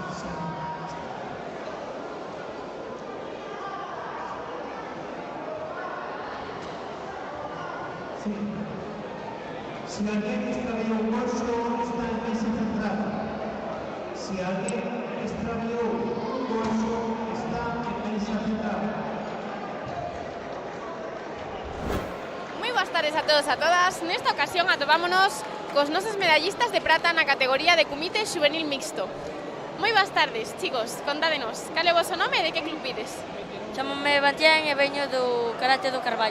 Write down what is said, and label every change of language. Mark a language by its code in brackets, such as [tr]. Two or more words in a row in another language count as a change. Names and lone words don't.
[es] Si alguien extravió un bolso, está en mesa central. Si alguien extravió un bolso, está en mesa central. [gl] Boas tardes a todos e a todas. Nesta ocasión atopámonos cos nosos medallistas de prata na categoría de Comité Xuvenil Mixto. Moi boas tardes, chicos. Contádenos, cal é o voso nome e de que club pides? Chámome Batián e veño do Karate do Carballo.